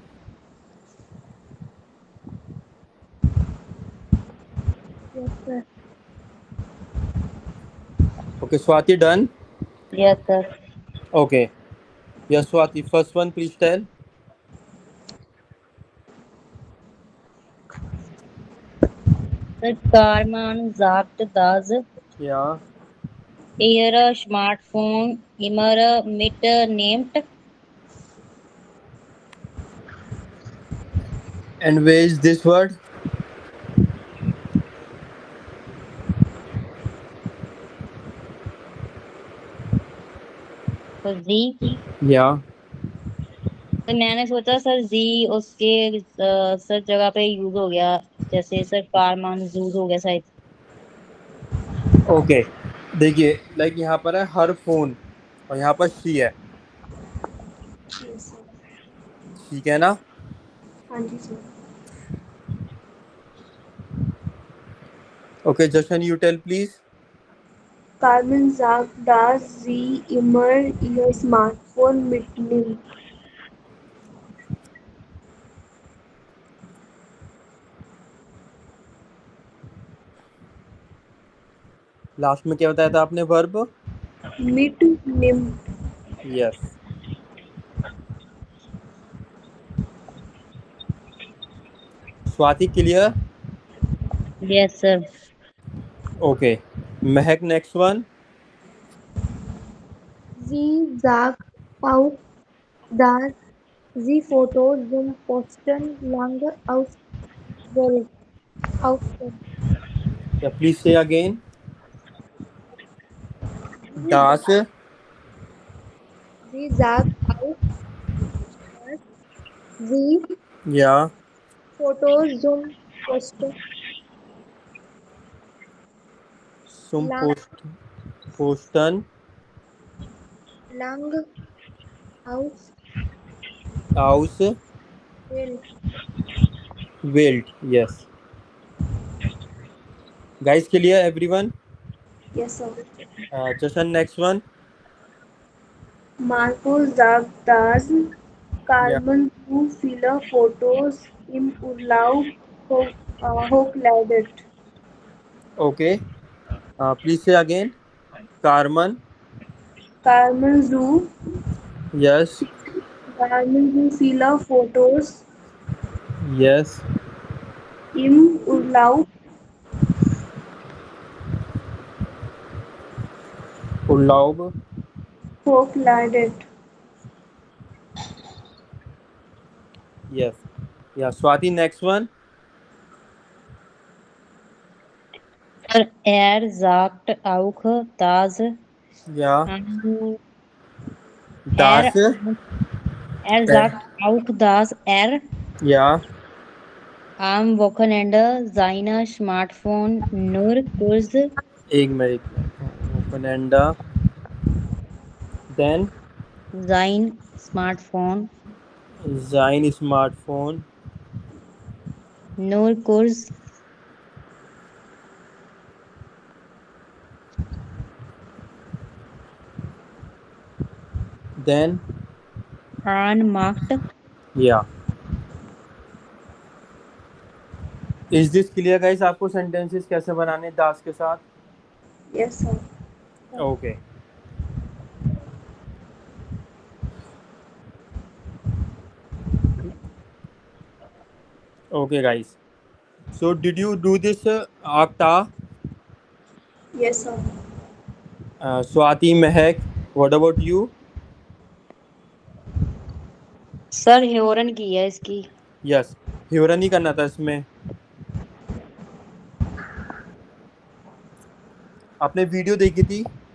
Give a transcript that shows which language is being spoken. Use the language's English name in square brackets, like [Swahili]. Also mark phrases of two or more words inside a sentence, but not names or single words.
[English] Yes, sir. Okay, Swati, done? Yes, sir. Okay. Yes, Swati, first one, please tell. Sir, [German] Carmen sagt, dass [English] Yeah. [German] Ihr Smartphone immer mitnimmt. [English] And where is this word? [Hindi] तो जी [English] Yeah. [Hindi] तो मैंने सोचा सर जी उसके सर जगह पे यूज हो गया, जैसे सर कारमान यूज हो गया शायद। ओके, देखिए लाइक यहाँ पर है [English] her phone [Hindi] और यहाँ पर शी है, [English] Yes, sir. [Hindi] ठीक है ना? हाँ जी सर. [English] okay, Jashan you tell please. [German] Carmen sagt, dass sie immer ihr Smartphone mitnimmt. [Hindi] लास्ट में क्या बताया था आपने वर्ब? [German] Mitnimmt. [English] yes. Swati clear? yes sir. okay, Mahak next one. [German] Sie sagt auch, dass sie Fotos zum Posten lange auswählt. [English] yeah please say again. दास. [German] Sie sagt auch, dass sie या Fotos zum Posten सुम lang, पोस्टन lang हाउस auswählt. [English] वेल्ट. yes. guys clear everyone? Yes, sir. Jashan next one. [German] Marco sagt, dass या Carmen zu viele Fotos im Urlaub hochladet. [English] okay, please say again. [German] कार्मन. Carmen zu [English] यस. [German] viele Fotos [English] यस. [German] im Urlaub उल्लाउब. hochladet. [English] यस. yeah Swati next one. [German] सर sagt auch, dass या er दास. sagt auch, dass या am Wochenende sein Smartphone nur kurz [Hindi] एक मिनट. ओपन एंडा. देन [German] sein Smartphone sein Smartphone. nur kurz देन anmacht. [English] yeah. is this clear guys? [Hindi] आपको सेंटेंसेस कैसे बनाने दास के साथ? [English] Yes, sir. okay. okay guys, so did you do this Akta? Yes, sir. Swati, Mahak, what about you? [Hindi] सर हेरन की है इसकी। यस, ह्यूरन नहीं करना था इसमें. आपने वीडियो देखी थी?